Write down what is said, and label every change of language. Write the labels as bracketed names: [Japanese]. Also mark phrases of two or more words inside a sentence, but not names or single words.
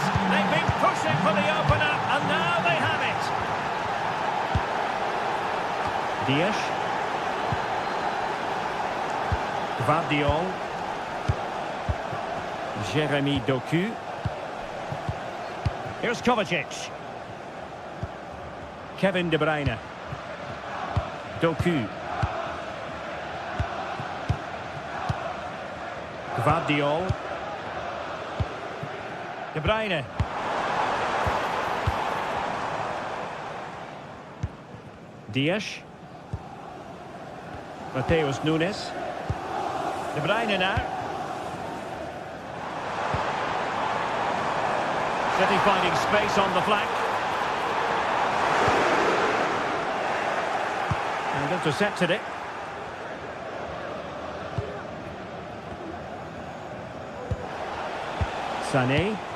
[English] They've been pushing for the opener, and now they have it. Dias. Gvardiol. Jeremy Doku. Here's Kovacic. Kevin De Bruyne. Doku. Gvardiol. De Bruyne. Dias. Mateus Nunes. De Bruyne now. City finding space on the flank. And intercepted it. Sané.